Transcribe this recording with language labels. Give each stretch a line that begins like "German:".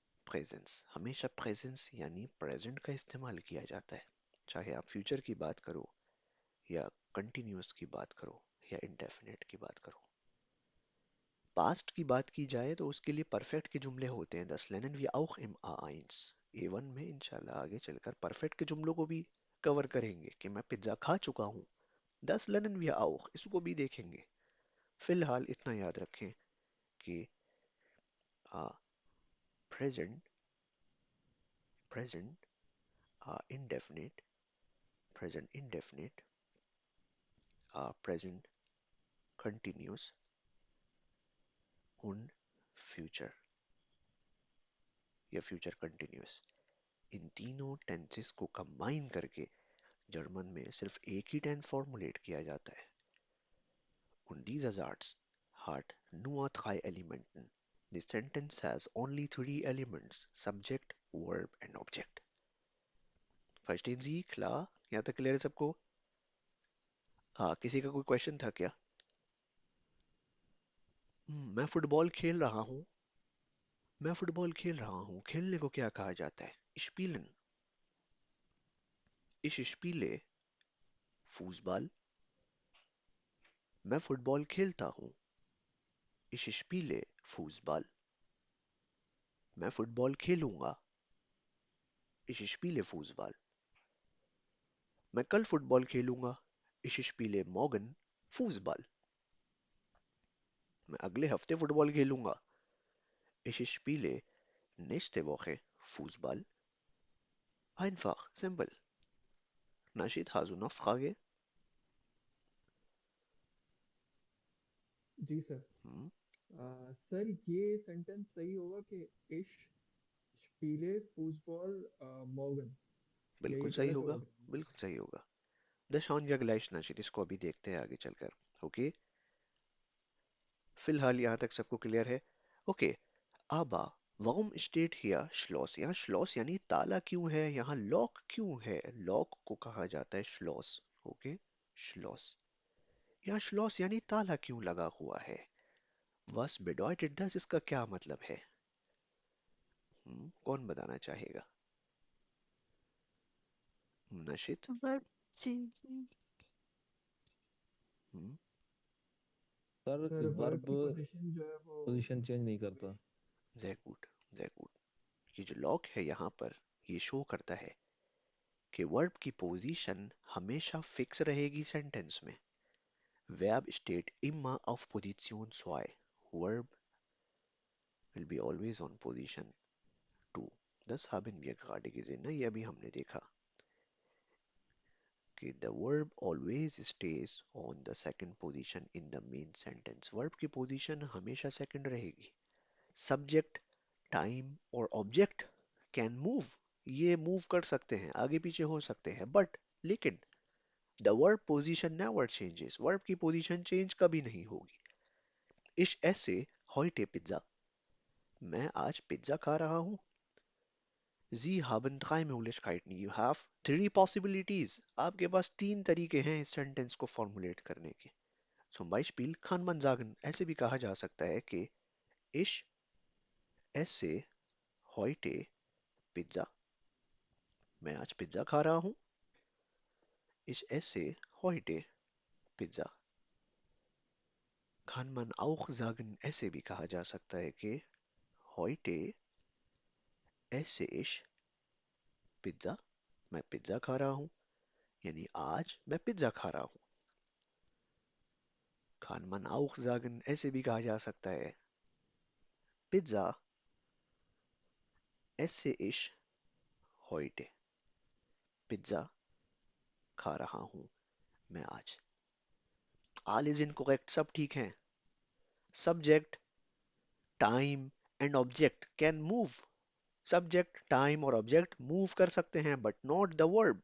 Hindi: Presence, हमेशा presence यानी present का इस्तेमाल किया जाता है, चाहे आप फ्यूचर की बात करो या कंटिन्यूअस की बात करो या इंडेफिनिट की बात करो। पास्ट की बात की जाए तो उसके लिए परफेक्ट के जुमले होते हैं,
German: das lernen wir auch im A1।
Hindi: A1 में इंशाल्लाह आगे चलकर परफेक्ट के जुमलों को भी कवर करेंगे कि मैं पिज्ज़ा खा चुका हूँ,
German: das lernen wir auch,
Hindi: इसको भी देखेंगे। फिलहाल इतना याद रखें कि present, present indefinite, present indefinite, present continuous und future या future continuous। इन तीनों टेंसेस को कंबाइन करके जर्मन में सिर्फ एक ही टेंस फॉर्मुलेट किया जाता है।
German: Und dieser Satz hat nur drei Elementen.
English: The sentence has only three elements: subject, verb and object.
German: Verstehen Sie? Klar?
Hindi: यहाँ तक क्लियर है सबको? हाँ, किसी का कोई क्वेश्चन था क्या? मैं फुटबॉल खेल रहा हूँ। मैं फुटबॉल खेल रहा हूँ, खेलने को क्या कहा जाता है?
German: Spielen। Ich spiele Fußball।
Hindi: मैं फुटबॉल खेलता हूँ।
German: Ich spiele Fußball।
Hindi: मैं फुटबॉल खेलूंगा।
German: Ich spiele Fußball।
Hindi: मैं कल फुटबॉल खेलूंगा।
German: Ich spiele morgen Fußball।
Hindi: मैं अगले हफ्ते फुटबॉल खेलूंगा।
German: Ich spiele nächste Woche Fußball। Einfach, simple। Naschid, hast du noch Frage?
Hindi: जी सर। हम्म, सर ये सेंटेंस सही होगा कि इश स्पीले फुटबॉल मॉर्गन, या बिल्कुल सही गलत होगा, होगा? बिल्कुल सही होगा।
German: Das schauen wir gleich,
Hindi: Naschid, इसको अभी देखते हैं आगे चलकर। ओके, फिलहाल यहाँ तक सबको क्लियर है?
German: ओके, aber warum steht hier Schloss?
Hindi: यहाँ Schloss यानी ताला क्यों है? यहाँ लॉक क्यों है? लॉक को कहा जाता है Schloss। Okay, Schloss। यहाँ Schloss यानी ताला क्यों लगा हुआ है?
German: Was bedeutet das?
Hindi: इसका क्या मतलब है? कौन बताना चाहेगा? नशित?
English: Verb changing. Hmm,
Hindi: सर सर वर्ब वर्ब की पोजीशन जो है वो पोजीशन चेंज नहीं करता।
German: sehr gut, sehr gut।
Hindi: ये जो लॉक है यहाँ पर, ये शो करता है कि वर्ब की पोजीशन हमेशा फिक्स रहेगी सेंटेंस में।
German: Verb steht immer auf Position 2।
English: Verb will be always on position 2।
German: Das haben wir gerade gesehen,
English: ना?
Hindi: ये अभी हमने देखा कि
English: the verb always stays on the second position in the main sentence।
Hindi: verb की position हमेशा second रहेगी।
English: Subject, time और object can move।
Hindi: ये मूव कर सकते हैं, आगे पीछे हो सकते हैं, बट लेकिन
English: the verb position never changes।
Hindi: verb की पोजीशन चेंज कभी नहीं होगी।
German: Ich esse heute Pizza।
Hindi: मैं आज पिज्जा खा रहा हूँ।
German: Sie haben drei Möglichkeiten।
English: You have three possibilities।
Hindi: आपके पास तीन तरीके हैं इस सेंटेंस को फॉर्मुलेट करने के।
German: Zum Beispiel kann man sagen,
Hindi: ऐसे भी कहा जा सकता है कि
German: Ich esse heute Pizza।
Hindi: मैं आज पिज्जा खा रहा हूँ।
German: Ich esse heute Pizza। Kann man auch sagen,
Hindi: ऐसे भी कहा जा सकता है कि
German: heute esse ich Pizza।
Hindi: मैं पिज्जा खा रहा हूँ, यानी आज मैं पिज्जा खा रहा हूँ।
German: Kann man auch sagen,
Hindi: ऐसे भी कहा जा सकता है
German: Pizza esse ich heute।
Hindi: Pizza खा रहा हूँ मैं आज।
English: All is incorrect,
Hindi: सब ठीक हैं।
English: Subject, time and object can move।
Hindi: Subject, time और ऑब्जेक्ट मूव कर सकते हैं,
English: But not the verb.